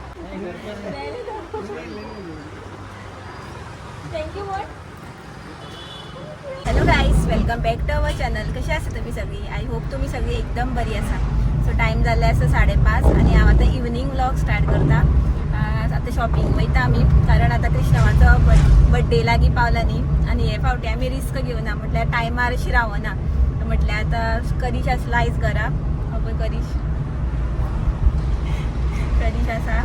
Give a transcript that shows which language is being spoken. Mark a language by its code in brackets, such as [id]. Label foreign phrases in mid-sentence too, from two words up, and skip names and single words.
[kok] थँक्यू बोल. [en] Hello guys, welcome back to our channel. [kok] कसे असता तुम्ही सगळी? [en] I hope [kok] तुम्ही सगळी एकदम बरी असा. सो टाइम झाला असं 5:30 आणि आता [en] evening vlog start [kok] करता. आता शॉपिंग वयता आम्ही, कारण आता कृष्णवाचो बड्डे लागी पावला न्ही आणि हे फावटी आम्ही रिस्क घेवना. म्हटल्यार टायमार अशी रावना. तर म्हटल्यार आता करीश आसला आयज घरा. पळय करीश आसा.